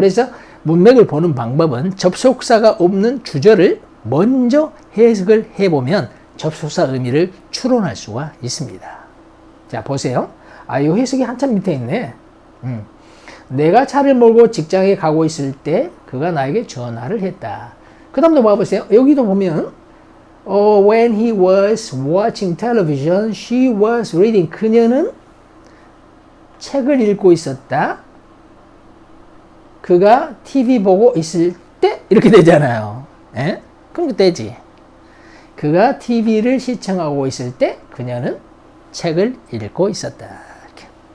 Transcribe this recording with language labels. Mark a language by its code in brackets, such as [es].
[ko] 그래서 문맥을 보는 방법은 접속사가 없는 주절을 먼저 해석을 해보면 접속사 의미를 추론할 수가 있습니다. 자, 보세요. 아, 이 해석이 한참 밑에 있네. 내가 차를 몰고 직장에 가고 있을 때 그가 나에게 전화를 했다. 그 다음도 봐보세요. 여기도 보면 [en] when he was watching television, she was reading. [ko] 그녀는 책을 읽고 있었다. 그가 TV 보고 있을 때 이렇게 되잖아요. 에? 그럼 되지. 그가 TV를 시청하고 있을 때 그녀는 책을 읽고 있었다. 이렇게.